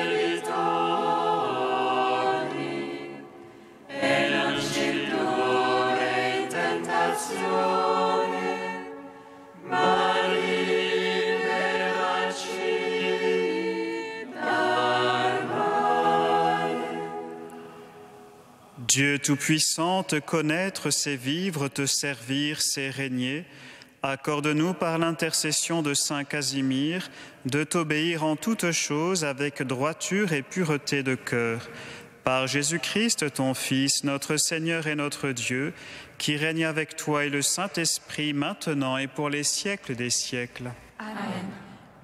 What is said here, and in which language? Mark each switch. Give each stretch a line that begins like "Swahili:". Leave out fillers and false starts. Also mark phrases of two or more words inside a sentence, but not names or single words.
Italian: debitori, e non ci indurre in tentazione, ma liberaci dal male.
French: Dieu Tout-Puissant, te connaître, c'est vivre, te servir, c'est régner. Accorde-nous par l'intercession de Saint Casimir de t'obéir en toutes choses avec droiture et pureté de cœur. Par Jésus-Christ, ton Fils, notre Seigneur et notre Dieu, qui règne avec toi et le Saint-Esprit maintenant et pour les siècles des siècles.